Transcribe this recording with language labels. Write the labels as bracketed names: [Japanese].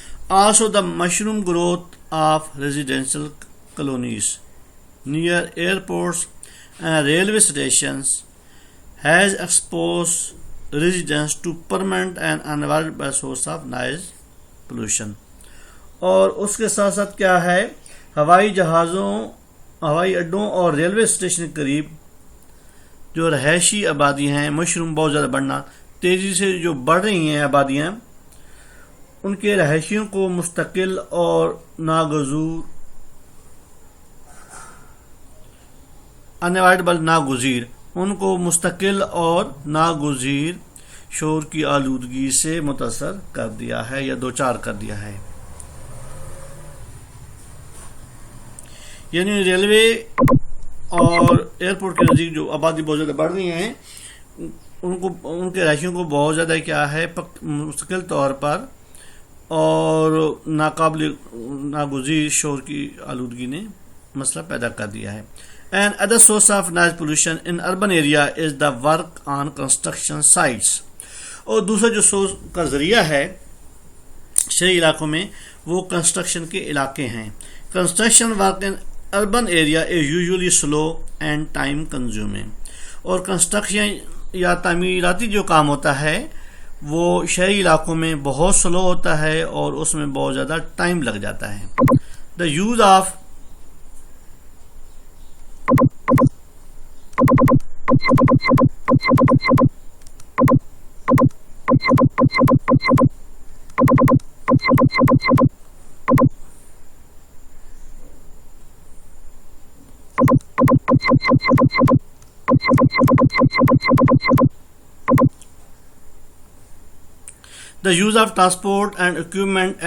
[English] also the mushroom growth of residential colonies near airports and railway stations has exposed residents to permanent and unavoidable source of noise pollution. [Urdu] اور اس کے ساتھ ساتھ کیا ہے، ہوائی جہازوں، ہوائی اڈوں اور ریلوے اسٹیشن کے قریب جو رہائشی آبادی ہیں، مشروم بہت زیادہ بڑھنا، تیزی سے جو بڑھ رہی ہیں آبادیاں، ان کے رہائشیوں کو مستقل اور ناگزیر انوائڈبل ناگزیر ان کو مستقل اور ناگزیر شور کی آلودگی سے متاثر کر دیا ہے یا دوچار کر دیا ہے. یعنی ریلوے اور ایئرپورٹ کے نزدیک جو آبادی بہت زیادہ بڑھ رہی ہیں، ان کے رہائشیوں کو بہت زیادہ کیا ہے مستقل طور پر اور ناگزیر شور کی آلودگی نے مسئلہ پیدا کر دیا ہے. [English] And other source of noise pollution in urban area is the work on construction sites. [Urdu] اور دوسرا جو سورس کا ذریعہ ہے شہری علاقوں میں وہ کنسٹرکشن کے علاقے ہیں. [English] Construction work in urban area is usually slow and time consuming. [Urdu] اور کنسٹرکشن یا تعمیراتی جو کام ہوتا ہے وہ شہری علاقوں میں بہت سلو ہوتا ہے اور اس میں بہت زیادہ ٹائم لگ جاتا ہے. [English] The use of transport and equipment